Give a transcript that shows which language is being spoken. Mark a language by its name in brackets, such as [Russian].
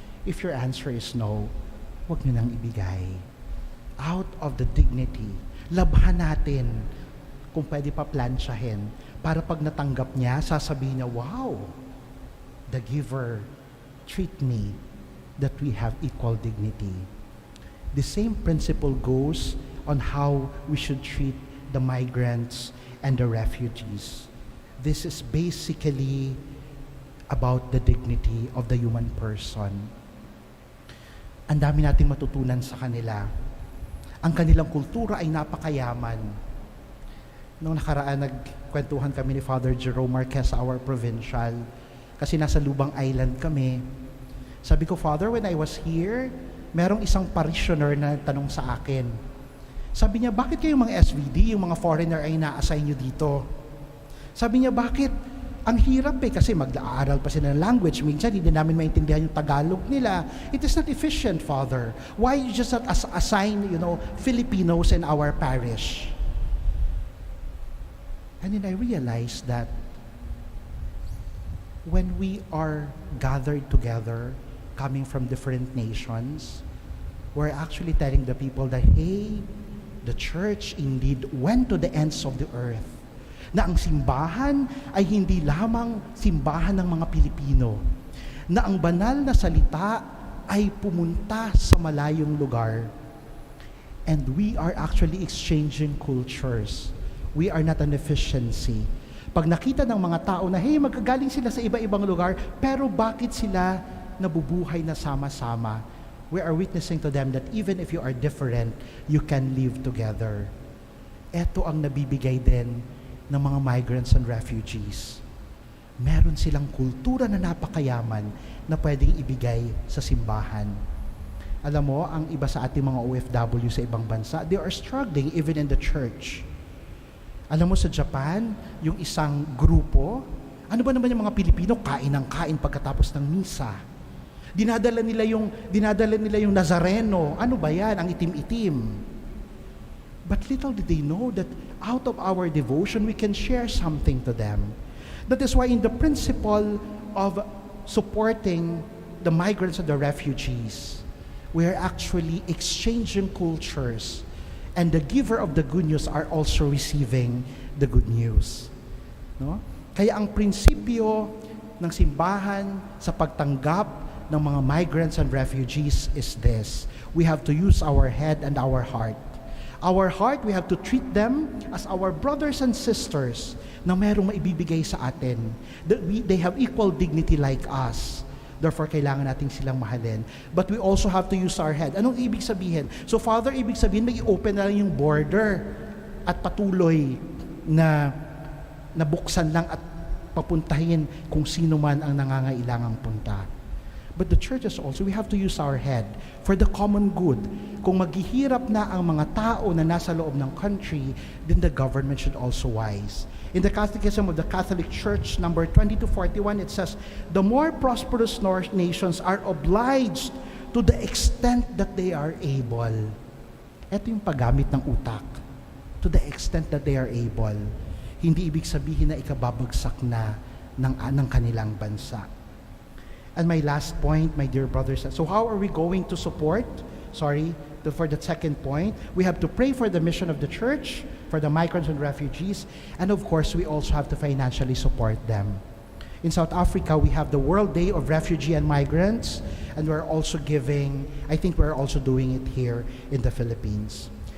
[English] If your answer is no, [Filipino] huwag nyo nang ibigay. [English] Out of the dignity, [Filipino] labhan natin kung pwede pa plansyahin para pag natanggap niya, sasabihin niya, [English] wow, the giver treat me that we have equal dignity. The same principle goes on how we should treat the migrants and the refugees. This is basically about the dignity of the human person. [Filipino] Ang dami nating matutunan sa kanila. Ang kanilang kultura ay napakayaman. Noong nakaraan, nagkwentuhan kami ni Father Jerome Marquez, [English] our provincial, [Filipino] kasi nasa Lubang Island kami. Sabi ko, Father, [English] when I was here, [Filipino] merong isang parishioner na tanong sa akin. Sabi niya, bakit kayo mga SVD, yung mga foreigner ay na-assign nyo dito? Sabi niya, bakit? Ang hirap kasi mag-aaral pa sila ng language. Minsan, hindi namin maintindihan yung Tagalog nila. [English] It is not efficient, Father. Why you just not assign, Filipinos in our parish? And then I realized that when we are gathered together, coming from different nations, we're actually telling the people that, hey, the church indeed went to the ends of the earth. [Filipino] Na ang simbahan ay hindi lamang simbahan ng mga Pilipino. Na ang banal na salita ay pumunta sa malayong lugar. [English] And we are actually exchanging cultures. We are not an efficiency. [Filipino] Pag nakita ng mga tao na, hey, magkagaling sila sa iba-ibang lugar, pero bakit sila nabubuhay na sama-sama? [English] We are witnessing to them that even if you are different, you can live together. [Filipino] Ito ang nabibigay din ng mga migrants and refugees. Meron silang kultura na napakayaman na pwedeng ibigay sa simbahan. Alam mo, ang iba sa ating mga OFW sa ibang bansa, [English] they are struggling even in the church. [Filipino] Alam mo sa Japan, yung isang grupo, ano ba naman yung mga Pilipino, kain ng kain pagkatapos ng misa. Dinadala nila yung Nazareno. Ano ba yan? Ang itim-itim. [English] But little did they know that out of our devotion, we can share something to them. That is why in the principle of supporting the migrants and the refugees, we are actually exchanging cultures, and the giver of the good news are also receiving the good news. No? [Filipino] Kaya ang prinsipyo ng simbahan sa pagtanggap ng mga [English] migrants and refugees is this: we have to use our head and our heart. Our heart, we have to treat them as our brothers and sisters [Filipino] na merong maibibigay sa atin. [English] They have equal dignity like us. Therefore, [Filipino] kailangan natin silang mahalin. [English] But we also have to use our head. [Filipino] Anong ibig sabihin? So, Father, ibig sabihin, may i-open na lang yung border at patuloy na nabuksan lang at papuntahin kung sino man ang nangangailangang punta. [English] But the churches also, we have to use our head for the common good. [Filipino] Kung maghihirap na ang mga tao na nasa loob ng country, [English] then the government should also wise. In the Catechism of the Catholic Church, number 20-41, it says, the more prosperous nations are obliged to the extent that they are able. [Filipino] Ito yung paggamit ng utak. [English] To the extent that they are able. [Filipino] Hindi ibig sabihin na ikababagsak na ng kanilang bansa. [English] And my last point, my dear brothers, so how are we going to support? For the second point, we have to pray for the mission of the church, for the migrants and refugees, and of course, we also have to financially support them. In South Africa, we have the World Day of Refugee and Migrants, and we're also giving, I think we're also doing it here in the Philippines.